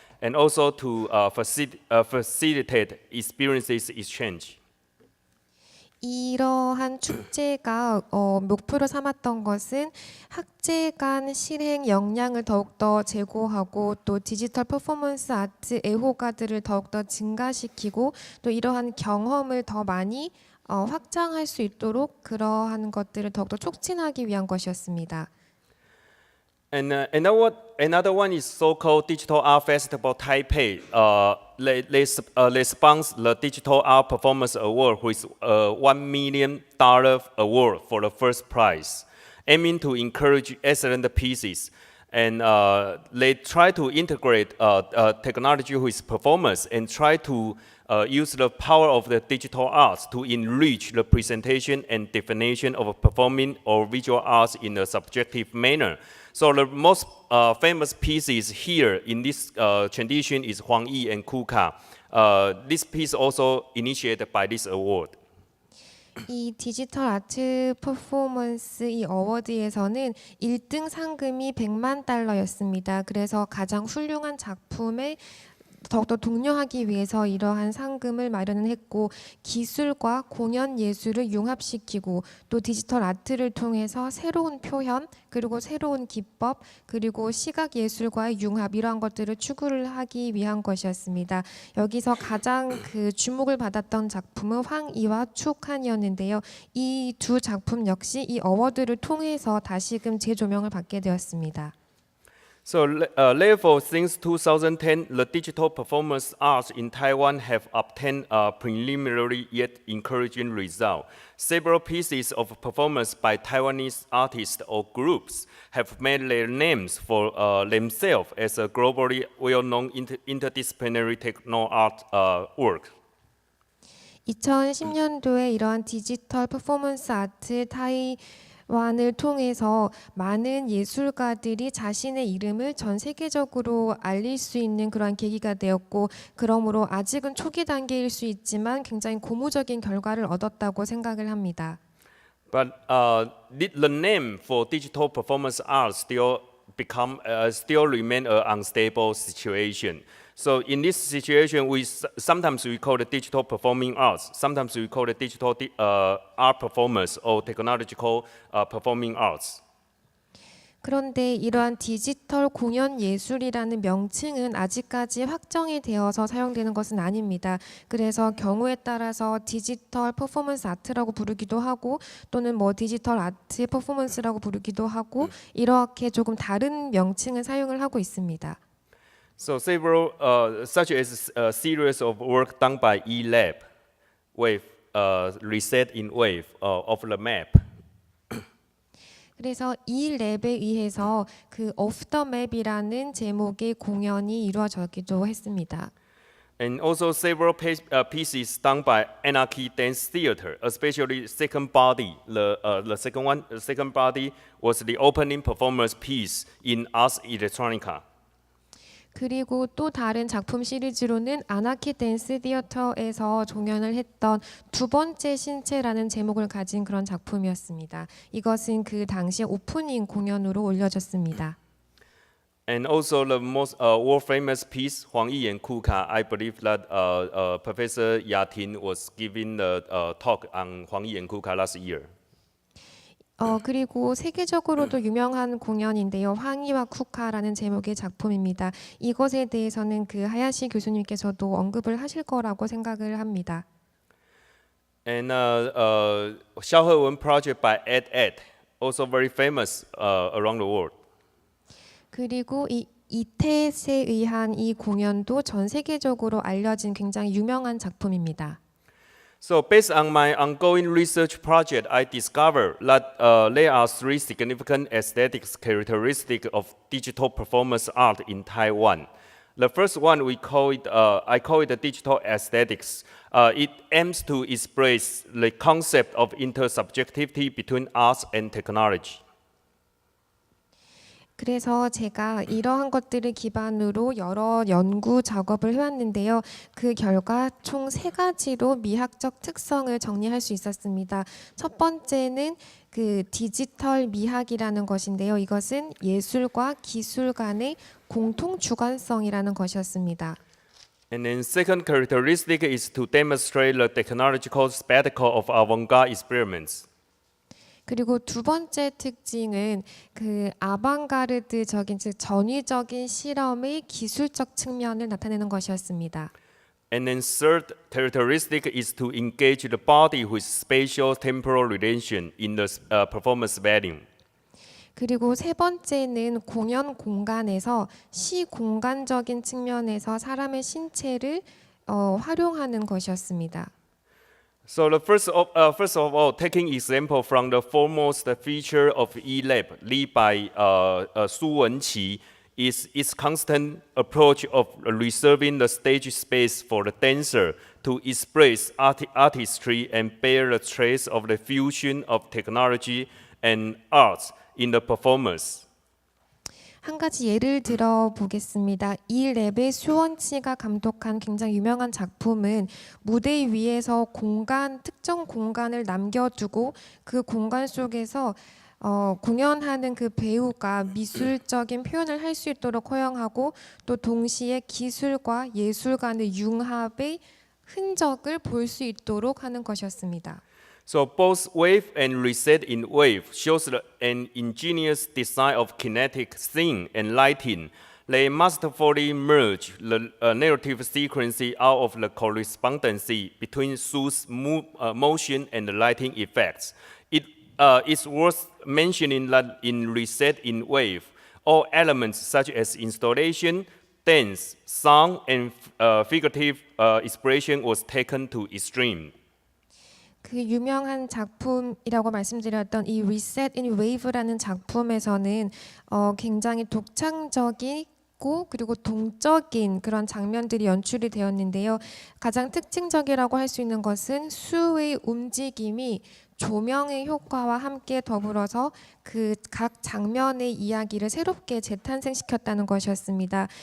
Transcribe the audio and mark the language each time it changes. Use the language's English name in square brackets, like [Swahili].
[English] and also to facilitate experiences exchange. [Korean] 이러한 축제가 목표로 삼았던 것은 학제 간 실행 역량을 더욱더 제고하고 또 디지털 퍼포먼스 아트 애호가들을 더욱더 증가시키고 또 이러한 경험을 더 많이 확장할 수 있도록 그러한 것들을 더욱더 촉진하기 위한 것이었습니다. [English] And another one is so-called Digital Art Festival Taipei. They sponsor the Digital Art Performance Award with a $1 million award for the first prize, aiming to encourage excellent pieces. And they try to integrate technology with performance and try to use the power of the digital arts to enrich the presentation and definition of performing or visual arts in a subjective manner. So the most famous pieces here in this tradition is Huang Yi and Kuka. This piece also initiated by this award. [Korean] 이 디지털 아트 퍼포먼스 이 어워드에서는 1등 상금이 100만 달러였습니다. 그래서 가장 훌륭한 작품에 더욱더 독려하기 위해서 이러한 상금을 마련을 했고 기술과 공연 예술을 융합시키고 또 디지털 아트를 통해서 새로운 표현 그리고 새로운 기법 그리고 시각 예술과의 융합 이러한 것들을 추구를 하기 위한 것이었습니다. 여기서 가장 그 주목을 받았던 작품은 황이와 축한이었는데요. 이 두 작품 역시 이 어워드를 통해서 다시금 재조명을 받게 되었습니다. [English] So therefore, since 2010, the digital performance arts in Taiwan have obtained a preliminary yet encouraging result. Several pieces of performance by Taiwanese artists or groups have made their names for themselves as a globally well-known interdisciplinary techno art work. [Korean] 2010년도에 이러한 디지털 퍼포먼스 아트 타이완을 통해서 많은 예술가들이 자신의 이름을 전 세계적으로 알릴 수 있는 그러한 계기가 되었고 그러므로 아직은 초기 단계일 수 있지만 굉장히 고무적인 결과를 얻었다고 생각을 합니다. [English] But the name for digital performance arts still remain an unstable situation. So in this situation, sometimes we call it digital performing arts. Sometimes we call it digital art performance or technological performing arts. [Korean] 그런데 이러한 디지털 공연 예술이라는 명칭은 아직까지 확정이 되어서 사용되는 것은 아닙니다. 그래서 경우에 따라서 디지털 퍼포먼스 아트라고 부르기도 하고 또는 뭐 디지털 아트 퍼포먼스라고 부르기도 하고 이렇게 조금 다른 명칭을 사용을 하고 있습니다. [English] So several, such as a series of work done by eLab, Wave, Reset in Wave of the map. [Korean] 그래서 이 랩에 의해서 그 Off the Map이라는 제목의 공연이 이루어지기도 했습니다. [English] And also several pieces done by Anarchy Dance Theater, especially Second Body. The second body was the opening performance piece in Ars Electronica. [Korean] 그리고 또 다른 작품 시리즈로는 아나키 댄스 티어터에서 공연을 했던 두 번째 신체라는 제목을 가진 그런 작품이었습니다. 이것은 그 당시 오프닝 공연으로 올려졌습니다. [English] And also the most world famous piece, Huang Yi and Kuka. I believe that Professor Yatin was giving the talk on Huang Yi and Kuka last year. [Korean] 그리고 세계적으로도 유명한 공연인데요. 황이와 쿠카라는 제목의 작품입니다. 이것에 대해서는 그 하야시 교수님께서도 언급을 하실 거라고 생각을 합니다. [English] And 샤오헤원 project by Ed, also very famous around the world. [Korean] 그리고 이 이텟에 의한 이 공연도 전 세계적으로 알려진 굉장히 유명한 작품입니다. [English] So based on my ongoing research project, I discovered that there are three significant aesthetics characteristics of digital performance art in Taiwan. The first one I call it the digital aesthetics. It aims to express the concept of intersubjectivity between arts and technology. [Korean] 그래서 제가 이러한 것들을 기반으로 여러 연구 작업을 해왔는데요. 그 결과 총 3가지로 미학적 특성을 정리할 수 있었습니다. 첫 번째는 그 디지털 미학이라는 것인데요. 이것은 예술과 기술 간의 공통 주관성이라는 것이었습니다. [English] And then second characteristic is to demonstrate the technological spectacle of avant-garde experiments. [Korean] 그리고 두 번째 특징은 그 아방가르드적인 즉 전위적인 실험의 기술적 측면을 나타내는 것이었습니다. [English] And then third characteristic is to engage the body with spatial temporal relation in the performance setting. [Korean] 그리고 세 번째는 공연 공간에서 시공간적인 측면에서 사람의 신체를 활용하는 것이었습니다. [English] So the first of all, taking example from the foremost feature of E-Lab, led by Su Wenqi, is its constant approach of reserving the stage space for the dancer to express artistry and bear the trace of the fusion of technology and arts in the performance. [Korean] 한 가지 예를 들어 보겠습니다. 이 랩의 수원치가 감독한 굉장히 유명한 작품은 무대 위에서 특정 공간을 남겨두고 그 공간 속에서 공연하는 그 배우가 미술적인 표현을 할 수 있도록 허용하고 또 동시에 기술과 예술 간의 융합의 흔적을 볼 수 있도록 하는 것이었습니다. [English] So both wave and reset in wave shows an ingenious design of kinetic scene and lighting. They masterfully merge the narrative sequence out of the correspondency between Su's motion and the lighting effects. It's worth mentioning that in reset in wave, all elements such as installation, dance, sound, and figurative expression was taken to extreme. [Korean] 그 유명한 작품이라고 말씀드렸던 이 Reset in Wave라는 작품에서는 굉장히 독창적이고 그리고 동적인 그런 장면들이 연출이 되었는데요. 가장 특징적이라고 할 수 있는 것은 수의 움직임이 조명의 효과와 함께 더불어서 그 각 장면의 이야기를 새롭게 재탄생시켰다는 것이었습니다.